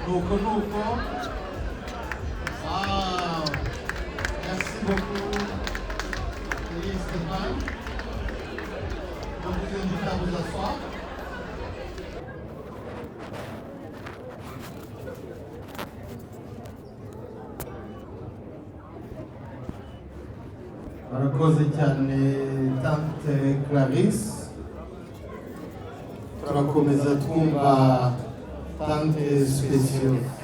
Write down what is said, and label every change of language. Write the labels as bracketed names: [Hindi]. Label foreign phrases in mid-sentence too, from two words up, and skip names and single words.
[Kinyarwanda] nuko. Wow. [French] Merci beaucoup. Kelly et Stéphane. Donc je vous invite à vous asseoir. [Kinyarwanda] Murakoze cyane Tante Clarisse. Turakomeza twumva Tante Speciose.